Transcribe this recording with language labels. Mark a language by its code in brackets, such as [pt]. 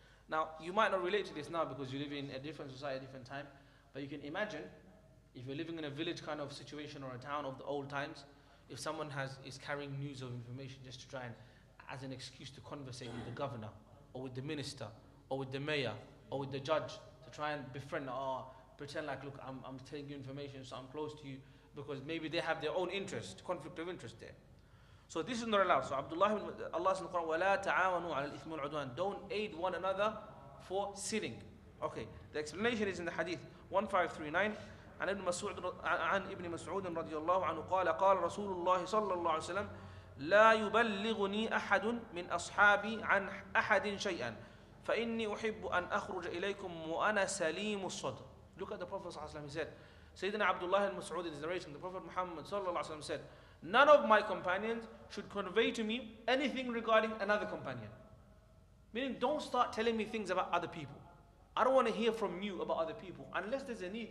[en] Now, you might not relate to this now because you live in a different society, a different time, but you can imagine if you're living in a village kind of situation or a town of the old times, if someone is carrying news of information just to try and, as an excuse to conversate with the governor, or with the minister, or with the mayor, or with the judge, to try and befriend, or pretend like, look, I'm telling you information, so I'm close to you, because maybe they have their own interest, conflict of interest there. So this is not allowed. So Allah says in the Quran, [ar] وَلَا تَعَاوَنُوا عَلَى الْإِثْمِ وَالْعُدْوَانِ. [en] Don't aid one another for sinning. Okay, the explanation is in the hadith 1539. [ar] عن ابن مسعود رضي الله عنه قال قال رسول الله صلى الله عليه وسلم لا يبلغني أحد من أصحابي عن أحد شيئا فإني أحب أن أخرج إليكم وأنا سليم الصدر. [en] Look at the Prophet صلى الله عليه وسلم. He said, Sayyidina Abdullah al-Mas'ud is narrating, the Prophet Muhammad صلى الله عليه وسلم said, none of my companions should convey to me anything regarding another companion. Meaning, don't start telling me things about other people. I don't want to hear from you about other people unless there's a need.